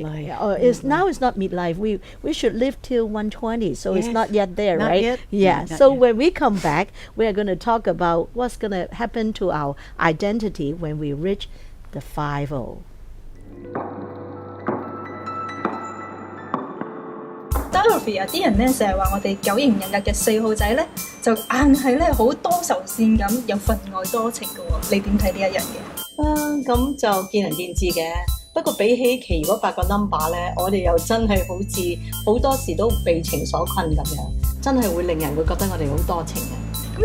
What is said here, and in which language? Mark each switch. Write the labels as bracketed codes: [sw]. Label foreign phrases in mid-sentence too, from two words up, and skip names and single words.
[en] Midlife. Now it's not midlife. We should live till 120, so it's Yes. not yet there, Not right? yet. Yeah. Not So yet. when we come back, we are going to talk about what's going to happen to our identity when we reach the 50. [yue] Dorothy 啊，啲人咧成日話我哋九型人格嘅4號仔咧，就硬係咧好多愁善咁，又分外多情嘅喎。你點睇呢一樣嘢？咁就見仁見智嘅。不過比起其餘嗰8個 number 咧，我哋又真係好似好多時都被情所困咁樣，真係會令人會覺得我哋好多情嘅。